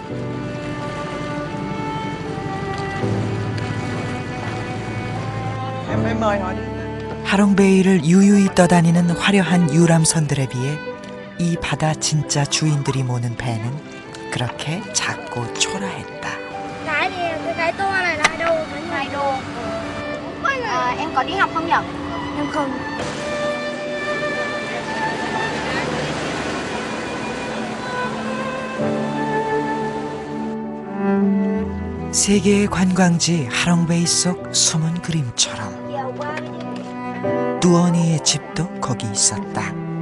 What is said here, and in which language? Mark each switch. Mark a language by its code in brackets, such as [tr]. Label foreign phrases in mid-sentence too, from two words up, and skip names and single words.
[ko] 하롱베이를 유유히 떠다니는 화려한 유람선들에 비해 이 바다 진짜 주인들이 모는 배는 그렇게 작고 초라했다. [vi] Cái tour này là 2 đô với 2 đô. Em có đi học không nhỉ? Em không. [ko] 세계의 관광지 하롱베이 속 숨은 그림처럼 두어니의 집도 거기 있었다.